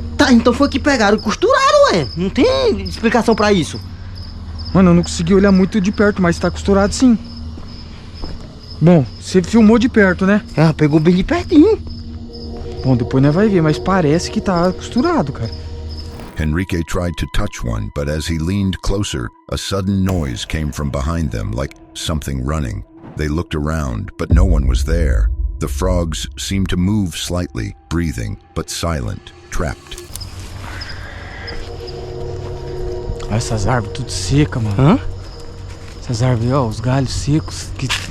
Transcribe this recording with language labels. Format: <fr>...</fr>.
<pt>Tá, então foi que pegaram e costuraram, ué. Não tem explicação pra isso. Mano, eu não consegui olhar muito de perto, mas tá costurado sim. Bom, você filmou de perto, né? Ah, pegou bem de pertinho. Bom, depois nós vai ver, mas parece que tá costurado, cara.</pt> <en>Henrique tried to touch one, but as he leaned closer, a sudden noise came from behind them, like something running. They looked around, but no one was there. The frogs seemed to move slightly, breathing, but silent, trapped.</en> <pt>Olha essas árvores tudo secas, mano. Hã? Essas árvores, ó, os galhos secos. Que...</pt>